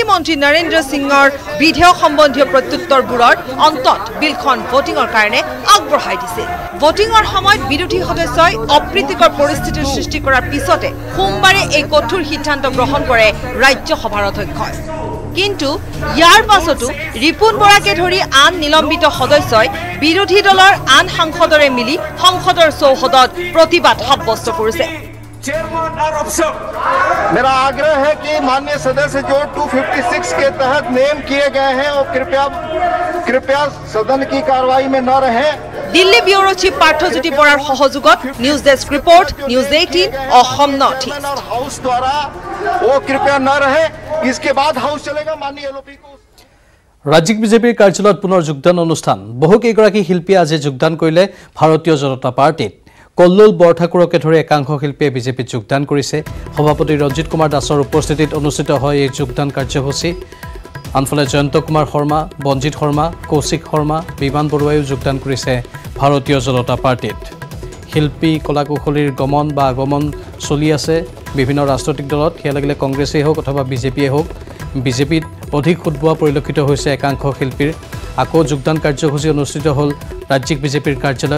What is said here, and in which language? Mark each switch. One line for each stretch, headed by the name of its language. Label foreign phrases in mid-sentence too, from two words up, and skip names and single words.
Assamese: মন্ত্ৰী নৰেন্দ্ৰ সিঙৰ বিধেয়ক সম্বন্ধীয় প্ৰত্যুত্তৰবোৰৰ অন্তত বিলখন ভোটিঙৰ কাৰণে আগবঢ়াই দিছিল ভোটিঙৰ সময়ত বিৰোধী সদস্যই অপ্ৰীতিকৰ পৰিস্থিতিৰ সৃষ্টি কৰাৰ পিছতে সোমবাৰে এই কঠোৰ সিদ্ধান্ত গ্ৰহণ কৰে ৰাজ্যসভাৰ অধ্যক্ষই কিন্তু ইয়াৰ পাছতো ৰিপুন বৰাকে ধৰি আন নিলম্বিত সদস্যই বিৰোধী দলৰ আন সাংসদৰে মিলি সংসদৰ চৌহদত প্ৰতিবাদ সাব্যস্ত কৰিছে
Hindi: मेरा आग्रह है कि माननीय सदस्य जो 256 के तहत नेम किए गए हैं वो कृपया सदन की कार्रवाई में न रहे
Assamese: दिल्ली
English: bureau chief
Assamese: पार्थज्योति बरार সহযোগত
English: news desk report
Assamese: न्यूज 18 অসম নৰ্থ ইষ্ট
Hindi: हाउस द्वारा वो कृपया न रहे इसके बाद हाउस चलेगा माननीय एलओपी को
Assamese: ৰাজ্যিক বিজেপিৰ কাৰ্যালয়ত পুনৰ যোগদান অনুষ্ঠান বহু কেইগৰাকী শিল্পীয়ে আজি যোগদান কৰিলে ভাৰতীয় জনতা পাৰ্টিত কল্লোল বৰঠাকুৰকে ধৰি একাংশ শিল্পীয়ে বিজেপিত যোগদান কৰিছে সভাপতি ৰঞ্জিত কুমাৰ দাসৰ উপস্থিতিত অনুষ্ঠিত হয় এই যোগদান কাৰ্যসূচী আনফালে জয়ন্ত কুমাৰ শৰ্মা বঞ্জিত শৰ্মা কৌশিক শৰ্মা বিমান বৰুৱাইও যোগদান কৰিছে ভাৰতীয় জনতা পাৰ্টিত শিল্পী কলাকুশলীৰ গমন বা আগমন চলি আছে বিভিন্ন ৰাজনৈতিক দলত সেয়া লাগিলে কংগ্ৰেছেই হওক অথবা বিজেপিয়ে হওক বিজেপিত অধিক উদ্ভৱ পৰিলক্ষিত হৈছে একাংশ শিল্পীৰ আকৌ যোগদান কাৰ্যসূচী অনুষ্ঠিত হ'ল ৰাজ্যিক বিজেপিৰ কাৰ্যালয়ত।